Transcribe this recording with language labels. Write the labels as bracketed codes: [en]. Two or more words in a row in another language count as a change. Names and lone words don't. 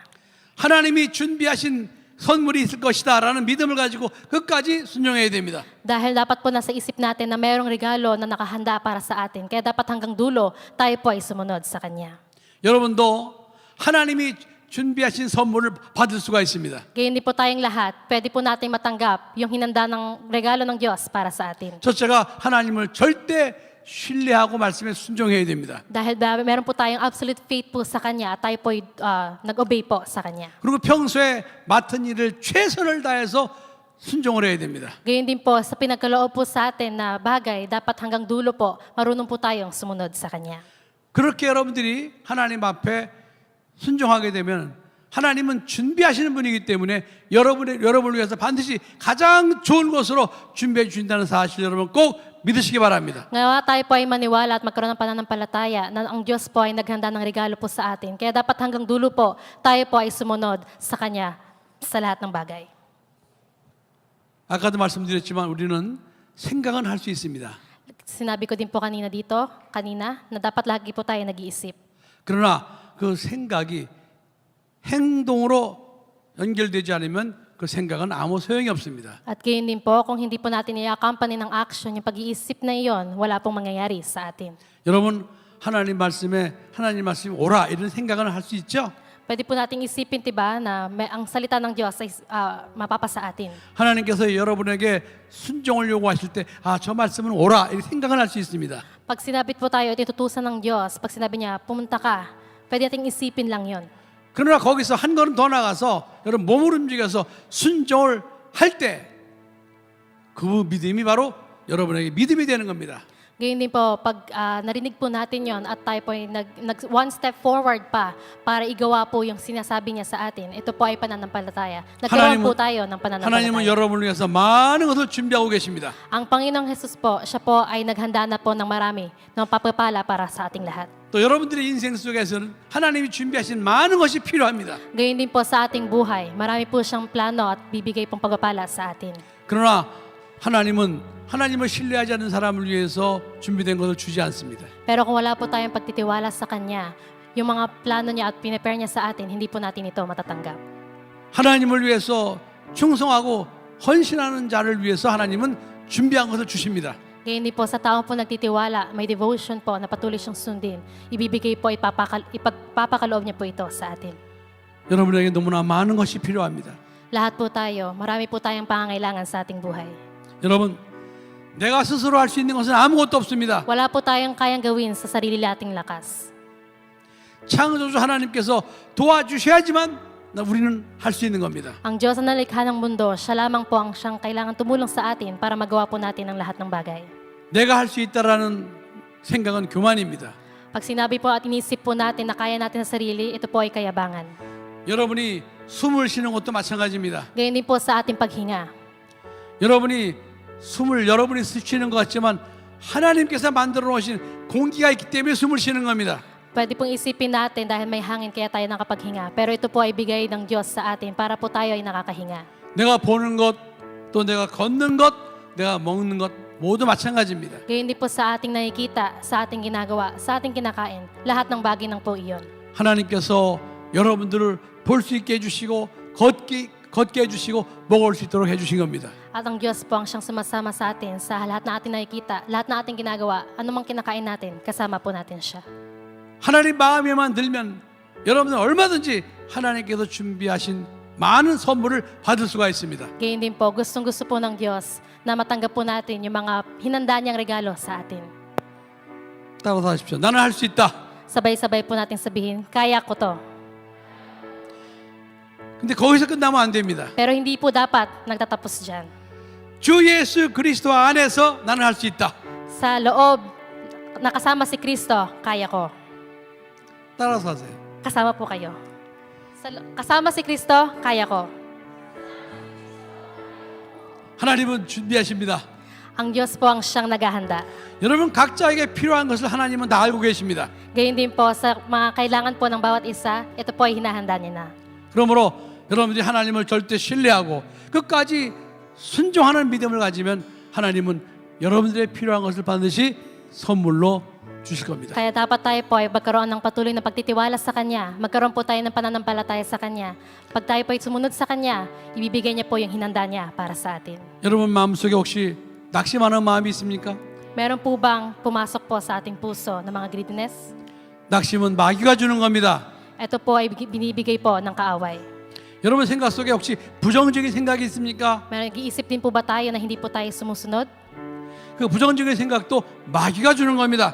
[ko] 하나님이 준비하신 선물이 있을 것이다 라는 믿음을 가지고 끝까지 순종해야 됩니다. [tl] Dahil dapat po nasa isip natin na mayroong regalo na nakahanda para sa atin. Kaya dapat hanggang dulo tayo po ay sumunod sa Kanya. [ko] 여러분도 하나님이 준비하신 선물을 받을 수가 있습니다. [tl] Ngayon din po tayong lahat, pwede po natin matanggap yung hinanda ng regalo ng Diyos para sa atin. [ko] 첫째가 하나님을 절대 신뢰하고 말씀에 순종해야 됩니다. [tl] Dahil meron po tayong [en] absolute faith [tl] po sa Kanya at tayo po nag-obey po sa Kanya. [ko] 그리고 평소에 맡은 일을 최선을 다해서 순종을 해야 됩니다. [tl] Ngayon din po, sa pinagkaloob po sa atin na bagay, dapat hanggang dulo po, marunong po tayong sumunod sa Kanya. [ko] 그렇게 여러분들이 하나님 앞에 순종하게 되면 하나님은 준비하시는 분이기 때문에 여러분을 위해서 반드시 가장 좋은 것으로 준비해 주신다는 사실 여러분 꼭 믿으시기 바랍니다. [tl] Ngayon tayo po ay maniwala at magkaroon ng pananampalataya na ang Diyos po ay naghanda ng regalo po sa atin. Kaya dapat hanggang dulo po, tayo po ay sumunod sa Kanya sa lahat ng bagay. [ko] 아까도 말씀드렸지만 우리는 생각은 할 수 있습니다. [tl] Sinabi ko din po kanina na dapat lagi po tayo nag-iisip. [ko] 그러나 그 생각이 행동으로 연결되지 않으면 그 생각은 아무 소용이 없습니다. [tl] At gayon din po, kung hindi po natin i-accompany ng action, yung pag-iisip na iyon, wala pong mangyayari sa atin. [ko] 여러분 하나님 말씀이 오라 이런 생각은 할 수 있죠? [tl] Pwede po nating isipin, diba, na ang salita ng Diyos ay mapapasa atin. [ko] 하나님께서 여러분에게 순종을 요구하실 때, 아, 저 말씀은 옳아, 이렇게 생각을 할 수 있습니다. [tl] Pag sinabit po tayo at itutusan ng Diyos, pag sinabi niya, pumunta ka, pwede nating isipin lang yon. [ko] 그러나 거기서 한 걸음 더 나가서 여러분 몸을 움직여서 순종을 할 때 그 믿음이 바로 여러분에게 믿음이 되는 겁니다. [tl] Ganyan din po, pag narinig po natin yon at tayo po ay [en] one step forward [tl] pa para igawa po yung sinasabi niya sa atin, ito po ay pananampalataya. Nagkaroon po tayo ng [ko] 하나님은 [tl] pananampalataya. [ko] 여러분을 위해서 많은 것을 준비하고 계십니다. [tl] Ang Panginoong Jesus po, siya po ay naghanda na po ng marami ng papapala para sa ating lahat. [ko] 또 여러분들의 인생 속에서는 하나님이 준비하신 많은 것이 필요합니다. [tl] Gayon din po sa ating buhay, marami po siyang plano at bibigay pong pagpapala sa atin. [ko] 그러나 하나님을 신뢰하지 않는 사람을 위해서 준비된 것을 주지 않습니다. [tl] Pero kung wala po tayong pagtitiwala sa Kanya, yung mga plano niya at pinipare niya sa atin, hindi po natin ito matatanggap. [ko] 하나님을 위해서 충성하고 헌신하는 자를 위해서 하나님은 준비한 것을 주십니다. [tl] Kaya hindi po sa taong po nagtitiwala, may devotion po na patuloy siyang sundin, ibibigay po, ipagpapakaloob niya po ito sa atin. [ko] 여러분에게 너무나 많은 것이 필요합니다. [tl] Lahat po tayo, marami po tayong pangangailangan sa ating buhay. [ko] 여러분, 내가 스스로 할 수 있는 것은 아무것도 없습니다. [tl] Wala po tayong kayang gawin sa sarili nating lakas. [ko] 창조주 하나님께서 도와주셔야지만 우리는 할 수 있는 겁니다. [tl] Ang Diyos na nalikha ng mundo, siya lamang po ang siyang kailangan tumulong sa atin para magawa po natin ang lahat ng bagay. [ko] 내가 할 수 있다라는 생각은 교만입니다. [tl] Pag sinabi po at inisip po natin na kaya natin sa sarili, ito po ay kayabangan. [ko] 여러분이 숨을 쉬는 것도 마찬가지입니다. [tl] Ganyan din po sa ating paghinga. [ko] 여러분이 여러분이 쉬는 것 같지만 하나님께서 만들어 놓으신 공기가 있기 때문에 숨을 쉬는 겁니다. [tl] Pwede pong isipin natin dahil may hangin kaya tayo nakapaghinga. Pero ito po ay bigay ng Diyos sa atin para po tayo ay nakakahinga. [ko] 내가 보는 것, 또 내가 걷는 것, 내가 먹는 것 모두 마찬가지입니다. [tl] Ganyan din po sa ating nakikita, sa ating ginagawa, sa ating kinakain. Lahat ng bagay ng po iyon. [ko] 하나님께서 여러분들을 볼 수 있게 해주시고 걷게 해주시고 먹을 수 있도록 해주신 겁니다. [tl] At ang Diyos po ang siyang sumasama sa atin sa lahat na ating nakikita, lahat na ating ginagawa, anumang kinakain natin, kasama po natin siya. [ko] 하나님 마음에만 들면 여러분은 얼마든지 하나님께서 준비하신 많은 선물을 받을 수가 있습니다. [tl] Ganyan din po, gustong-gusto po ng Diyos na matanggap po natin yung mga hinanda niyang regalo sa atin. [ko] 따라서 하십시오. 나는 할 수 있다. [tl] Sabay-sabay po natin sabihin, kaya ko to. [ko] 근데 거기서 끝나면 안 됩니다. [tl] Pero hindi po dapat nagtatapos dyan. [ko] 주 예수 그리스도 안에서 나는 할 수 있다. [tl] Sa loob, nakasama si Kristo, kaya ko. [ko] 따라서 하세요. [tl] Kasama po kayo. Kasama si Kristo, kaya ko. [ko] 하나님은 준비하십니다. [tl] Ang Diyos po ang siyang naghahanda. [ko] 여러분 각자에게 필요한 것을 하나님은 다 알고 계십니다. [tl] Gayun din po sa mga kailangan po ng bawat isa, ito po ay hinahanda niya na. [ko] 그러므로 여러분들이 하나님을 절대 신뢰하고 끝까지 순종하는 믿음을 가지면 하나님은 여러분들의 필요한 것을 반드시 선물로 주실 겁니다. [tl] Kaya dapat tayo po ay magkaroon ng patuloy na pagtitiwala sa Kanya. Magkaroon po tayo ng pananampalataya sa Kanya. Pag tayo po ay sumunod sa Kanya, ibibigay niya po yung hinanda niya para sa atin. [ko] 여러분 마음속에 혹시 낙심하는 마음이 있습니까? [tl] Meron po bang pumasok po sa ating puso ng mga greediness? [ko] 낙심은 마귀가 주는 겁니다. [tl] Ito po ay binibigay po ng kaaway. [ko] 여러분 생각 속에 혹시 부정적인 생각이 있습니까? [tl] Meron nag-iisip din po ba tayo na hindi po tayo sumusunod? [ko] 그 부정적인 생각도 마귀가 주는 겁니다.